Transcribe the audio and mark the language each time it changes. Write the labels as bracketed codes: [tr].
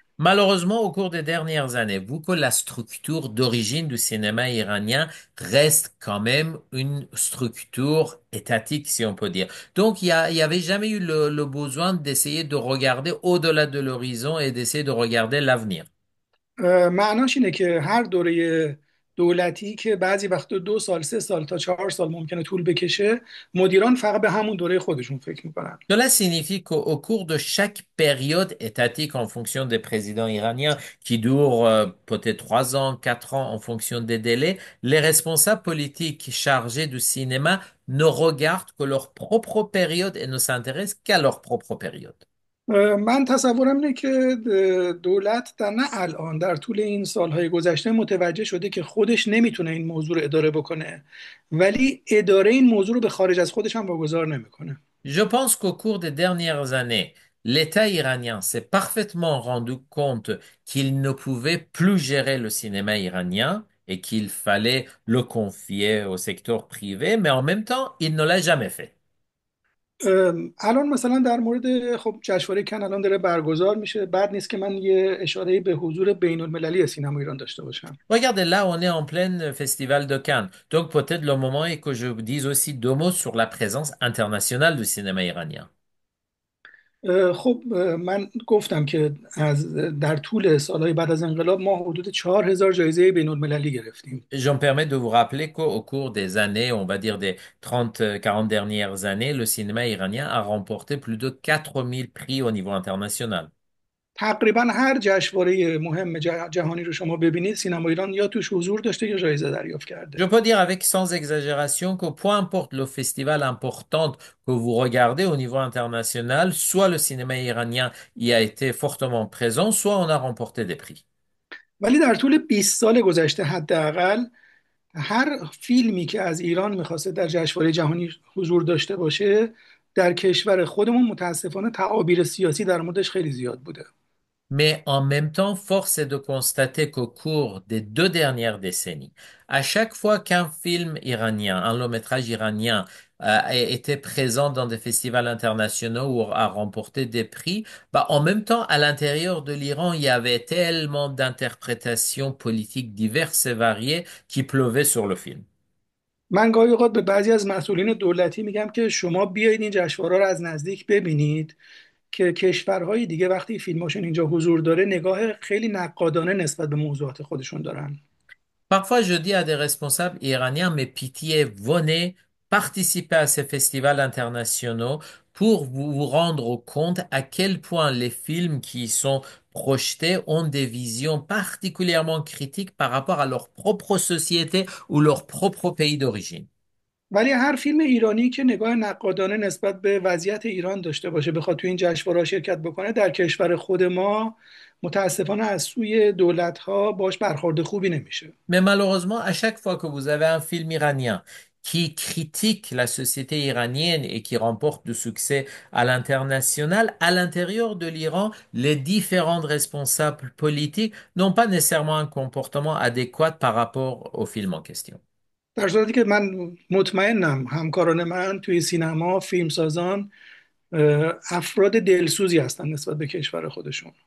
[fr] Malheureusement, au cours des dernières années, vu que la structure d'origine du cinéma iranien reste quand même une structure étatique, si on peut dire. Donc, il y avait jamais eu le besoin d'essayer de regarder au-delà de l'horizon et d'essayer de regarder l'avenir. [fa] معناش اینه که هر دوره دولتی که بعضی وقت 2 سال، 3 سال تا 4 سال ممکنه طول بکشه، مدیران فقط به همون دوره خودشون فکر میکنن. [fr] Cela signifie qu'au cours de chaque période étatique, en fonction des présidents iraniens, qui durent peut-être 3 ans, 4 ans, en fonction des délais, les responsables politiques chargés du cinéma ne regardent que leur propre période et ne s'intéressent qu'à leur propre période. [fa] من تصورم اینه که دولت در نه الان، در طول این سالهای گذشته متوجه شده که خودش نمیتونه این موضوع رو اداره بکنه، ولی اداره این موضوع رو به خارج از خودش هم واگذار نمیکنه. [fr] Je pense qu'au cours des dernières années, l'État iranien s'est parfaitement rendu compte qu'il ne pouvait plus gérer le cinéma iranien et qu'il fallait le confier au secteur privé, mais en même temps, il ne l'a jamais fait. [fa] الان مثلا در مورد خب جشنواره کن الان داره برگزار میشه، بعد نیست که من یه اشاره به حضور بین المللی سینما ایران داشته باشم. [fr] Regardez, là, on est en plein festival de Cannes. Donc peut-être le moment est que je vous dise aussi 2 mots sur la présence internationale du cinéma iranien. [fa] خب من گفتم که در طول سالهای بعد از انقلاب ما حدود 4,000 جایزه بین المللی گرفتیم. [fr] Je me permets de vous rappeler qu'au cours des années, on va dire des 30, 40 dernières années, le cinéma iranien a remporté plus de 4000 prix au niveau international. [fa] تقریبا هر جشنواره مهم جهانی رو شما ببینید، سینما ایران یا توش حضور داشته یا جایزه دریافت [fr] Je [fa] کرده. [fr] peux dire avec sans exagération que peu importe le festival important que vous regardez au niveau international, soit le cinéma iranien y a été fortement présent, soit on a remporté des prix. [fa] ولی در طول 20 سال گذشته حداقل هر فیلمی که از ایران میخواسته در جشنواره جهانی حضور داشته باشه، در کشور خودمون متاسفانه تعابیر سیاسی در موردش خیلی زیاد بوده. [fr] Mais en même temps, force est de constater qu'au cours des 2 dernières décennies, à chaque fois qu'un film iranien, un long-métrage iranien, était présent dans des festivals internationaux ou a remporté des prix, bah, en même temps, à l'intérieur de l'Iran, il y avait tellement d'interprétations politiques diverses et variées qui pleuvaient sur le film. [fa] من گاهی اوقات به بعضی از مسئولین دولتی میگم که شما بیایید این جشنواره رو از نزدیک ببینید که کشورهای دیگه وقتی فیلماشون اینجا حضور داره نگاه خیلی نقادانه نسبت به موضوعات خودشون دارن. [fr] Parfois, je dis à des responsables iraniens, mais pitié, venez participer à ces festivals internationaux pour vous rendre compte à quel point les films qui y sont projetés ont des visions particulièrement critiques par rapport à leur propre société ou leur propre pays d'origine. [fa] ولی هر فیلم ایرانی که نگاه نقادانه نسبت به وضعیت ایران داشته باشه، بخواد تو این جشنواره شرکت بکنه، در کشور خود ما متاسفانه از سوی دولت‌ها باش برخورد خوبی نمیشه. [fr] Mais malheureusement, à chaque fois que vous avez un film iranien qui critique la société iranienne et qui remporte du succès à l'international, à l'intérieur de l'Iran, les différents responsables politiques n'ont pas nécessairement un comportement adéquat par rapport au film en question. [fa] در صورتی که من مطمئنم همکاران من توی سینما، فیلمسازان، افراد دلسوزی هستن نسبت به کشور خودشون.